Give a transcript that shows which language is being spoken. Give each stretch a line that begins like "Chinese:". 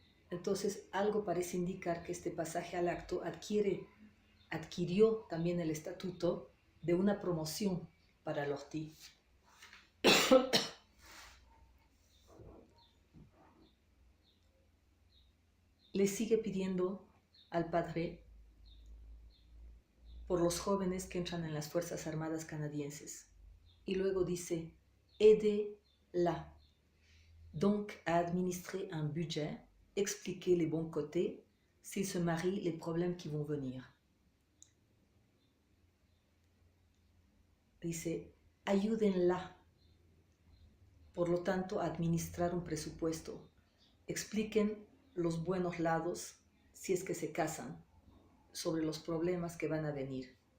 Spanish: Entonces, algo parece indicar que este pasaje al acto adquirió también el estatuto de una promoción para Lortie. le sigue pidiendo al padre por los jóvenes que entran en las Fuerzas Armadas canadienses. Y luego dice,
French: aidez-la donc à administrer un budget, expliquer les bons côtés, s'ils se marient, les problèmes qui vont venir.
Spanish: Dice, ayúdenla, por lo tanto, a administrar un presupuesto. Expliquen los buenos lados si es que se casan, sobre los problemas que van a venir.